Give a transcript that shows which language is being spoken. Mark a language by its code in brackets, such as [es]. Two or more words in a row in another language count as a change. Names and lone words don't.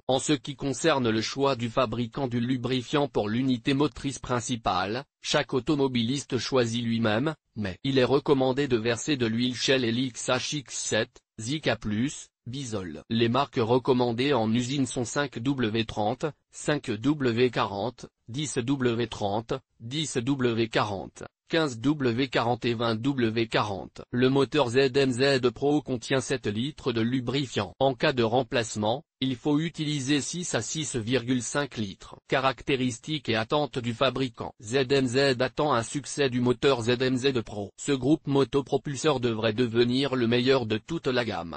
[fr] En ce qui concerne le choix du fabricant du lubrifiant pour l'unité motrice principale, chaque automobiliste choisit lui-même, mais il est recommandé de verser de l'huile Shell Helix HX7, Zika+, Bisol. Les marques recommandées en usine sont 5W30, 5W40, 10W30, 10W40. 15W40 et 20W40. Le moteur ZMZ Pro contient 7 litres de lubrifiant. En cas de remplacement, il faut utiliser 6 à 6,5 litres. Caractéristiques et attentes du fabricant. ZMZ attend un succès du moteur ZMZ Pro. Ce groupe motopropulseur devrait devenir le meilleur de toute la gamme.